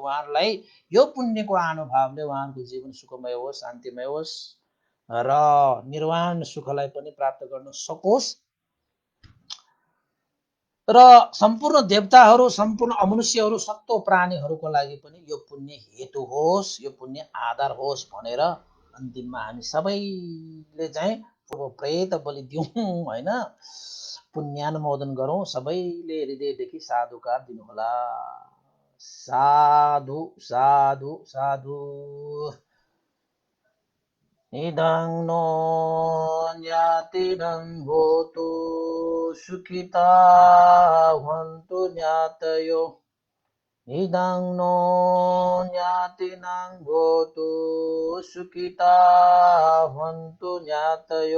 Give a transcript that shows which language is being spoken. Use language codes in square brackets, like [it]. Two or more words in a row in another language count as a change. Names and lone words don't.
[ne] उहाँहरूलाई यो पुण्यको अनुभावले उहाँहरूको जीवन सुखमय होस्, शान्तिमय होस् र निर्वाण सुखलाई पनि प्राप्त गर्न सकोस् र सम्पूर्ण देवताहरू, सम्पूर्ण अमनुष्यहरू, सत्व प्राणीहरूको लागि पनि यो पुण्य हेतु होस्, यो पुण्य आधार होस् भनेर अन्तिममा हामी सबैले चाहिँ पूर्व प्रेत बलि दिउँ हैन, पुण्यानुमोदन गरौँ। सबैले हृदयदेखि साधुकार दिनुहोला। साधु साधु साधु। [pi] इदं नो ज्ञातिनं होतु सुखिता भवन्तु ज्ञातयो। इदं नो ज्ञातिनं होतु सुखिता भवन्तु ज्ञातयो।